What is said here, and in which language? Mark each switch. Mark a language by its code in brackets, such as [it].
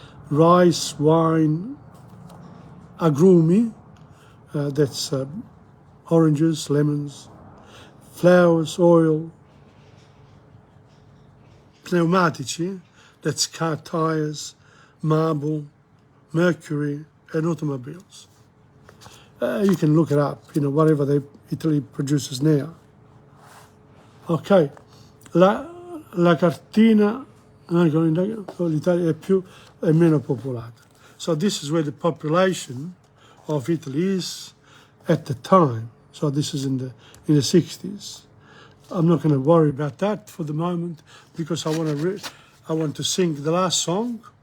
[en] Rice, wine, agrumi, that's oranges, lemons, flowers, oil, pneumatici, that's car tires, marble, mercury, and automobiles. You can look it up, whatever Italy produces now. [it] Ok, la cartina, l'Italia è meno popolata. [en] So this is where the population of Italy is at the time. So this is in the 60s. I'm not going to worry about that for the moment because I want to sing the last song.